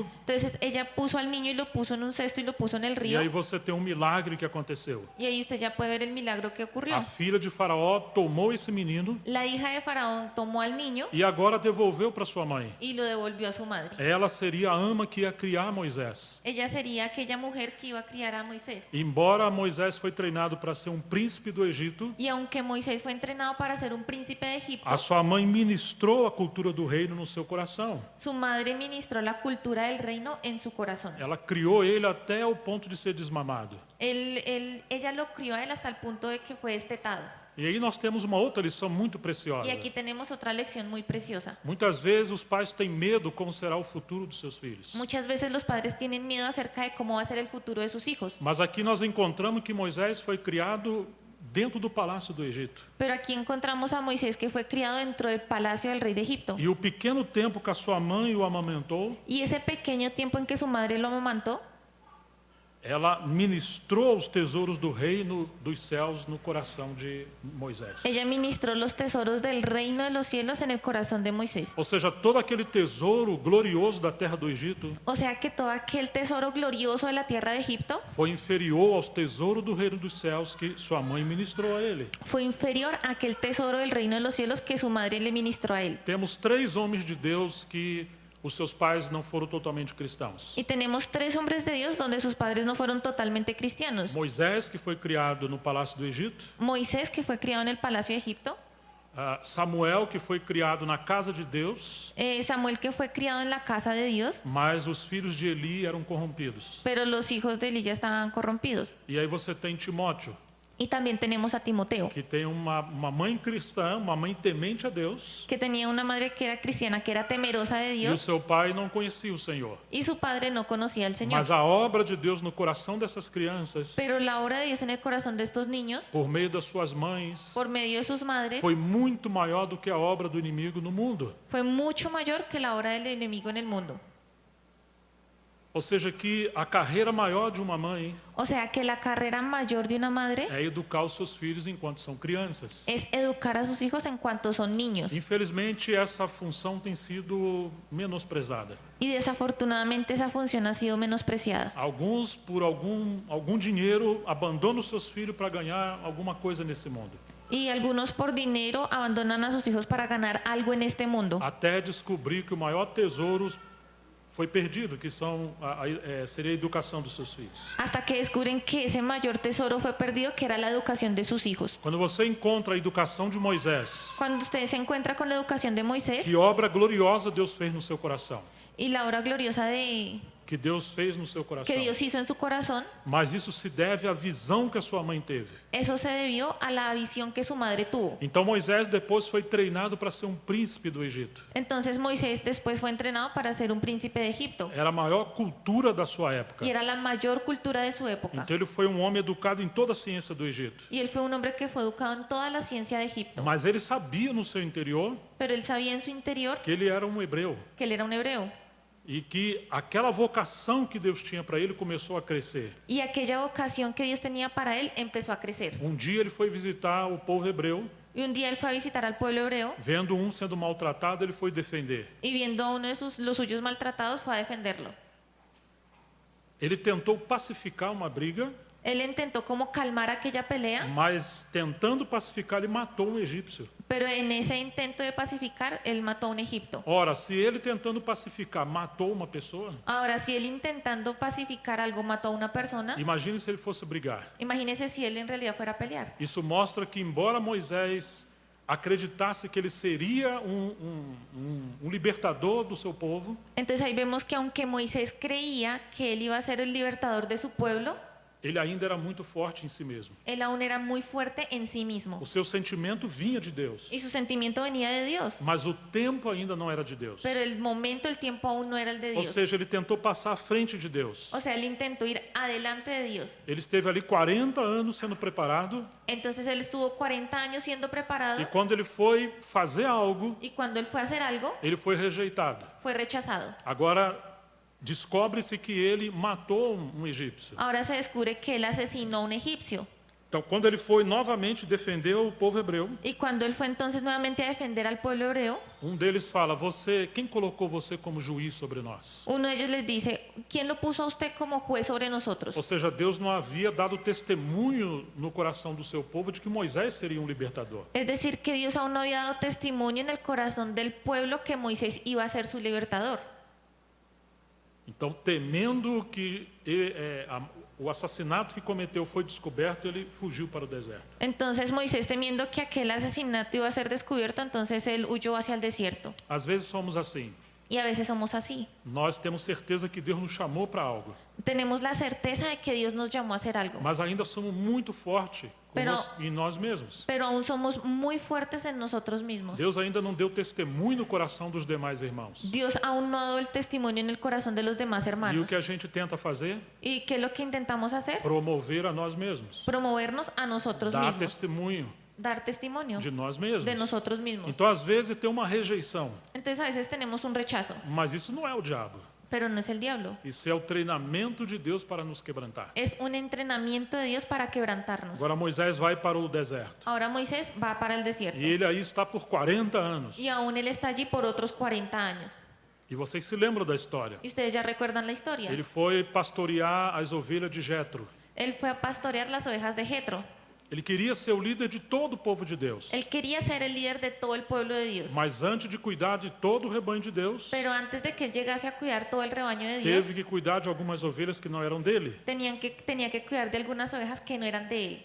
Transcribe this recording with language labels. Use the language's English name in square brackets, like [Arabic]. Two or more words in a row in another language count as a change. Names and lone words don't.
[Spanish] Entonces ella puso al niño y lo puso en un cesto y lo puso en el [Portuguese] e [Spanish] río. [Portuguese] aí você tem um milagre que aconteceu. [Spanish] Y ahí usted ya puede ver el milagro que ocurrió. [Portuguese] A filha de Faraó tomou esse menino [Spanish] La hija de Faraón tomó al niño [Portuguese] e agora devolveu para sua mãe. [Spanish] y lo devolvió a su madre. [Portuguese] Ela seria a ama que ia criar Moisés. [Spanish] Ella sería aquella mujer que iba a criar a Moisés. [Portuguese] Embora Moisés foi treinado para ser um príncipe do Egito, [Spanish] Y aunque Moisés fue entrenado para ser un príncipe de Egipto, [Portuguese] a sua mãe ministrou a cultura do reino no seu coração. [Spanish] su madre ministró la cultura del reino en su corazón. [Portuguese] Ela criou ele até o ponto de ser desmamado. [Spanish] Ella lo crió a él hasta el punto de que fue destetado. [Portuguese] E aí nós temos uma outra lição muito preciosa. [Spanish] Y aquí tenemos otra lección muy preciosa. [Portuguese] Muitas vezes os pais têm medo como será o futuro dos seus filhos. [Spanish] Muchas veces los padres tienen miedo acerca de cómo va a ser el futuro de sus hijos. [Portuguese] Mas aqui nós encontramos que Moisés foi criado dentro do palácio do Egito. [Spanish] Pero aquí encontramos a Moisés que fue criado dentro del palacio del rey de Egipto. [Portuguese] E o pequeno tempo que a sua mãe o amamentou, [Spanish] Y ese pequeño tiempo en que su madre lo amamantó, [Portuguese] ela ministrou os tesouros do reino dos céus no coração de Moisés. [Spanish] ella ministró los tesoros del reino de los cielos en el corazón de Moisés. [Portuguese] Ou seja, todo aquele tesouro glorioso da terra do Egito [Spanish] O sea que todo aquel tesoro glorioso de la tierra de Egipto [Portuguese] foi inferior aos tesouros do reino dos céus que sua mãe ministrou a ele. [Spanish] fue inferior a aquel tesoro del reino de los cielos que su madre le ministró a él. [Portuguese] Temos 3 homens de Deus que os seus pais não foram totalmente cristãos. [Spanish] Y tenemos 3 hombres de Dios donde sus padres no fueron totalmente cristianos. [Portuguese] Moisés, que foi criado no palácio do Egito, [Spanish] Moisés, que fue criado en el palacio de Egipto. [Portuguese] Samuel, que foi criado na casa de Deus, [Spanish] Samuel, que fue criado en la casa de Dios. [Portuguese] mas os filhos de Eli eram corrompidos. [Spanish] Pero los hijos de Eli ya estaban corrompidos. [Portuguese] E aí você tem Timóteo, [Spanish] Y también tenemos a Timoteo, [Portuguese] que tem uma mãe cristã, uma mãe temente a Deus, [Spanish] que tenía una madre que era cristiana, que era temerosa de [Portuguese] e o [Spanish] Dios, [Portuguese] seu pai não conhecia o Senhor. [Spanish] y su padre no conocía al Señor. [Portuguese] Mas a obra de Deus no coração dessas crianças, [Spanish] Pero la obra de Dios en el corazón de estos niños, [Portuguese] por meio das suas mães, [Spanish] por medio de sus madres, [Portuguese] foi muito maior do que a obra do inimigo no mundo. [Spanish] fue mucho mayor que la obra del enemigo en el mundo. [Portuguese] Ou seja, que a carreira maior de uma mãe [Spanish] O sea que la carrera mayor de una madre [Portuguese] é educar os seus filhos enquanto são crianças. [Spanish] es educar a sus hijos en cuanto son niños. [Portuguese] Infelizmente, essa função tem sido menosprezada. [Spanish] Y desafortunadamente esa función ha sido menospreciada. [Portuguese] Alguns, por algum dinheiro, abandonam os seus filhos para ganhar alguma coisa nesse mundo. [Spanish] Y algunos por dinero abandonan a sus hijos para ganar algo en este mundo, [Portuguese] Até descobrir que o maior tesouro foi perdido, que seria a educação dos seus filhos. [Spanish] hasta que descubren que ese mayor tesoro fue perdido, que era la educación de sus hijos. [Portuguese] Quando você encontra a educação de Moisés, [Spanish] Cuando usted se encuentra con la educación de Moisés [Portuguese] que obra gloriosa Deus fez no seu coração, [Spanish] y la obra gloriosa [Portuguese] que Deus fez no seu coração. [Spanish] que Dios hizo en su corazón, [Portuguese] Mas isso se deve à visão que a sua mãe teve. [Spanish] eso se debió a la visión que su madre tuvo. [Portuguese] Então Moisés depois foi treinado para ser um príncipe do Egito. [Spanish] Entonces Moisés después fue entrenado para ser un príncipe de Egipto [Portuguese] Era a maior cultura da sua época. [Spanish] y era la mayor cultura de su época. [Portuguese] Então ele foi um homem educado em toda a ciência do Egito. [Spanish] Y él fue un hombre que fue educado en toda la ciencia de Egipto, [Portuguese] Mas ele sabia no seu interior [Spanish] pero él sabía en su interior [Portuguese] que ele era um hebreu [Spanish] que él era un hebreo. [Portuguese] e que aquela vocação que Deus tinha para ele começou a crescer. [Spanish] Y aquella vocación que Dios tenía para él empezó a crecer. [Portuguese] Um dia ele foi visitar o povo hebreu, [Spanish] Y un día él fue a visitar al pueblo hebreo [Portuguese] vendo um sendo maltratado, ele foi defender. [Spanish] y viendo a uno de los suyos maltratados fue a defenderlo. [Portuguese] Ele tentou pacificar uma briga, [Spanish] Él intentó como calmar aquella pelea, [Portuguese] mas tentando pacificar, ele matou um egípcio. [Spanish] pero en ese intento de pacificar, él mató a un egipto. [Portuguese] Ora, se ele tentando pacificar matou uma pessoa, [Spanish] Ahora, si él intentando pacificar algo mató a una persona, [Portuguese] imagine se ele fosse brigar. [Spanish] imagínese si él en realidad fuera a pelear. [Portuguese] Isso mostra que, embora Moisés acreditasse que ele seria um libertador do seu povo, [Spanish] Entonces ahí vemos que aunque Moisés creía que él iba a ser el libertador de su pueblo, [Portuguese] ele ainda era muito forte em si mesmo. [Spanish] Él aún era muy fuerte en sí mismo. [Portuguese] O seu sentimento vinha de Deus, [Spanish] Y su sentimiento venía de Dios. [Portuguese] mas o tempo ainda não era de Deus. [Spanish] Pero el momento, el tiempo aún no era el de [Portuguese] Ou [Spanish] Dios. [Portuguese] seja, ele tentou passar à frente de Deus. [Spanish] O sea, él intentó ir adelante de Dios. [Portuguese] Ele esteve ali 40 anos sendo preparado, [Spanish] Entonces él estuvo 40 años siendo [Portuguese] e [Spanish] preparado [Portuguese] quando ele foi fazer algo, [Spanish] y cuando él fue a hacer algo, [Portuguese] ele foi rejeitado. [Spanish] fue rechazado. [Portuguese] Agora, descobre-se que ele matou um egípcio. [Spanish] Ahora se descubre que él asesinó a un egipcio. [Portuguese] Então, quando ele foi novamente defender o povo hebreu, [Spanish] Y cuando él fue entonces nuevamente a defender al pueblo hebreo, [Portuguese] deles fala: quem colocou você como juiz sobre nós? [Spanish] uno de ellos les dice, ¿quién lo puso a usted como juez sobre nosotros? [Portuguese] Ou seja, Deus não havia dado testemunho no coração do seu povo de que Moisés seria um libertador. [Spanish] Es decir, que Dios aún no había dado testimonio en el corazón del pueblo que Moisés iba a ser su libertador. [Portuguese] Então, temendo que o assassinato que cometeu foi descoberto, ele fugiu para o deserto. [Spanish] Entonces Moisés, temiendo que aquel asesinato iba a ser descubierto, entonces él huyó hacia el desierto. [Portuguese] Às vezes somos assim. [Spanish] Y a veces somos así. [Portuguese] Nós temos certeza que Deus nos chamou para algo, [Spanish] Tenemos la certeza de que Dios nos llamó a hacer algo, [Portuguese] mas ainda somos muito fortes [Spanish] Pero- [Portuguese] em nós mesmos. [Spanish] pero aún somos muy fuertes en nosotros mismos. [Portuguese] Deus ainda não deu testemunho no coração dos demais irmãos. [Spanish] Dios aún no ha dado el testimonio en el corazón de los demás [Portuguese] E o [Spanish] hermanos. [Portuguese] que a gente tenta fazer? [Spanish] ¿Y qué es lo que intentamos hacer? [Portuguese] Promover a nós mesmos. [Spanish] Promovernos a nosotros [Portuguese] Dar [Spanish] mismos, [Portuguese] testemunho [Spanish] dar testimonio [Portuguese] de nós mesmos. [Spanish] de nosotros mismos. [Portuguese] Então, às vezes, tem uma rejeição, [Spanish] Entonces a veces tenemos un rechazo, [Portuguese] mas isso não é o diabo. [Spanish] pero no es el diablo. [Portuguese] Isso é o treinamento de Deus para nos quebrantar. [Spanish] Es un entrenamiento de Dios para quebrantarnos. [Portuguese] Agora Moisés vai para o deserto. [Spanish] Ahora Moisés va para el desierto [Portuguese] E ele aí está por 40 anos. [Spanish] y aún él está allí por otros 40 años. [Portuguese] E vocês se lembram da história. [Spanish] Y ustedes ya recuerdan la historia. [Portuguese] Ele foi pastorear as ovelhas de Jetro. [Spanish] Él fue a pastorear las ovejas de Jetro. [Portuguese] Ele queria ser o líder de todo o povo de Deus. [Spanish] Él quería ser el líder de todo el pueblo de Dios. [Portuguese] Mas antes de cuidar de todo o rebanho de Deus, [Spanish] Pero antes de que él llegase a cuidar todo el rebaño de Dios, [Portuguese] teve que cuidar de algumas ovelhas que não eram dele. [Spanish] tenía que cuidar de algunas ovejas que no eran de él.